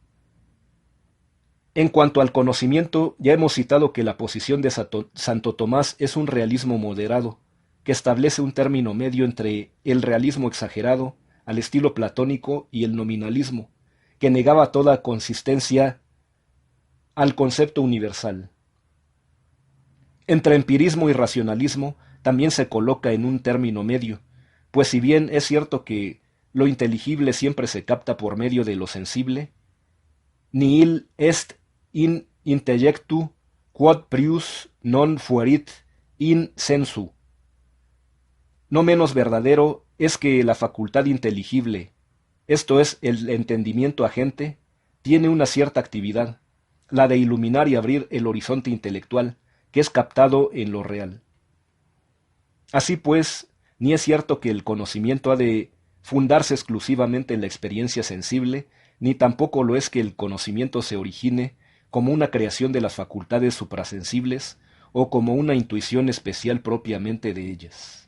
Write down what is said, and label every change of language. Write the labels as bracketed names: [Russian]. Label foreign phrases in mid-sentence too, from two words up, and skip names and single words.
[Spanish] En cuanto al conocimiento, ya hemos citado que la posición de Santo Tomás es un realismo moderado, que establece un término medio entre el realismo exagerado, al estilo platónico, y el nominalismo, que negaba toda consistencia al concepto universal. Entre empirismo y racionalismo también se coloca en un término medio, pues si bien es cierto que lo inteligible siempre se capta por medio de lo sensible, [Latin] nihil est in intellectu quod prius non fuerit in sensu. [Spanish] No menos verdadero es que la facultad inteligible, esto es, el entendimiento agente, tiene una cierta actividad, la de iluminar y abrir el horizonte intelectual, que es captado en lo real. Así pues, ni es cierto que el conocimiento ha de fundarse exclusivamente en la experiencia sensible, ni tampoco lo es que el conocimiento se origine como una creación de las facultades suprasensibles o como una intuición especial propiamente de ellas.